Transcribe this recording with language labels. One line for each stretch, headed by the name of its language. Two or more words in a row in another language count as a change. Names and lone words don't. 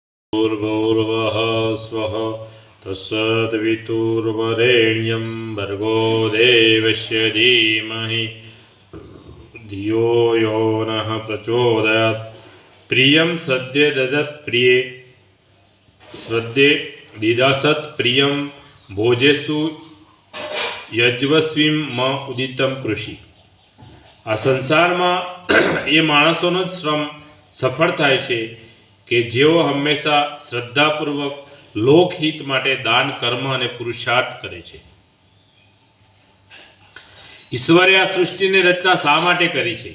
Sanskrit: भूर्भुवः स्वः तत्सवितुर्वरेण्यं भर्गो देवस्य धीमहि धियो यो नः प्रचोदयात्। प्रियं सद्य ददत् प्रिये श्रद्धे दिदासत् प्रियं भोजेषु यज्वस्वीं म उदितं कृषि।
Gujarati: आ संसाરમાં એ માણસોનો જ શ્રમ સફળ થાય છે કે જેઓ હંમેશા શ્રદ્ધાપૂર્વક લોકહિત માટે દાન કર્મ અને પુરુષાર્થ કરે છે। ઈશ્વરે આ સૃષ્ટિની રચના શા માટે કરી છે?